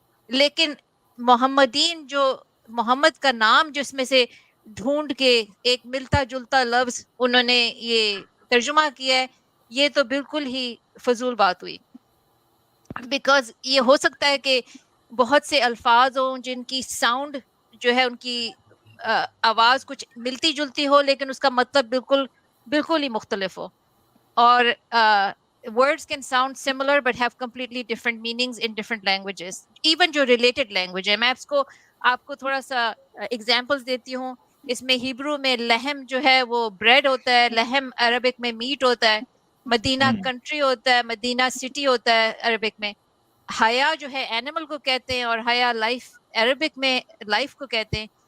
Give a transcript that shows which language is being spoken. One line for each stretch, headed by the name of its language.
Urdu: لیکن محمدین جو محمد کا نام جس میں سے ڈھونڈ کے ایک ملتا جلتا لفظ انہوں نے یہ ترجمہ کیا ہے، یہ تو بالکل ہی فضول بات ہوئی. بیکاز یہ ہو سکتا ہے کہ بہت سے الفاظ ہوں جن کی ساؤنڈ جو ہے ان کی آواز کچھ ملتی جلتی ہو، لیکن اس کا مطلب بالکل ہی مختلف ہو.
English: اور words can sound similar but have completely different meanings in different languages.
Urdu: Even جو related language ہے، میں آپ کو تھوڑا سا examples دیتی ہوں. اس میں ہیبرو میں لہم جو ہے وہ بریڈ ہوتا ہے، لہم عربک میں میٹ ہوتا ہے، مدینہ کنٹری ہوتا ہے، مدینہ سٹی ہوتا ہے عربک میں. حیا جو ہے اینیمل کو کہتے ہیں، اور حیا لائف عربک میں لائف کو کہتے ہیں.